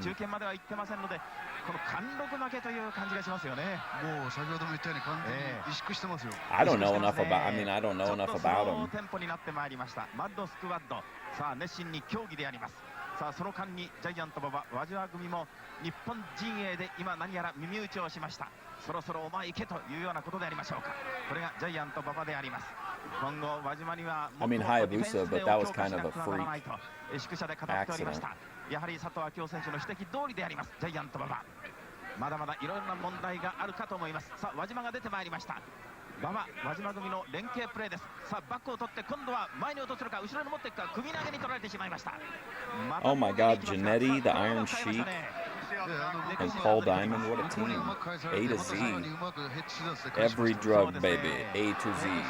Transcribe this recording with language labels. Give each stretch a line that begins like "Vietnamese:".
Japanese: 中堅までは行ってませんので、この貫禄負けという感じがしますよね。もう先ほども言ったように完全に萎縮してますよ。
English: I don't know enough about. I mean, I don't know enough about him.
Japanese: テンポになってまいりました。マッドスクワッド。さあ熱心に競技であります。さあその間にジャイアント馬場輪島組も日本陣営で今何やら耳打ちをしました。そろそろお前行けというようなことでありましょうか。これがジャイアント馬場であります。今後輪島にはもっとディフェンスでを強化しなくてはならないと宿舎で語っておりました。やはり佐藤明夫選手の指摘通りであります。ジャイアント馬場まだまだいろいろな問題があるかと思います。さあ輪島が出てまいりました。馬場輪島組の連携プレーです。さあバックを取って今度は前に落とすのか後ろに持っていくか、首投げに取られてしまいました。
English: Oh my God, Jannetty, the Iron Sheik, and Paul Diamond, what a team. A to Z. Every drug, baby. A to Z.